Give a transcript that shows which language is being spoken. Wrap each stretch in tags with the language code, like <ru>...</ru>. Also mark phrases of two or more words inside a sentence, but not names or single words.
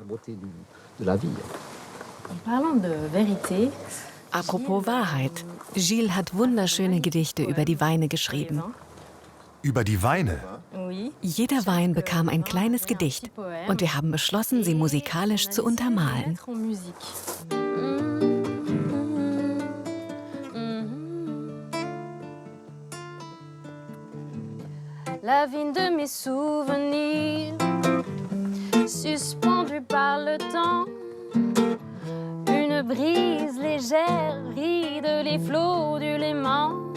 <de>Apropos Wahrheit. Gilles hat wunderschöne Gedichte über die Weine geschrieben. Über die Weine? Jeder Wein bekam ein kleines Gedicht und wir haben beschlossen, sie musikalisch zu untermalen.</de> <fr>La vigne de mes souvenirs, suspendue par le temps. Une brise légère ride les flots du Léman.</fr>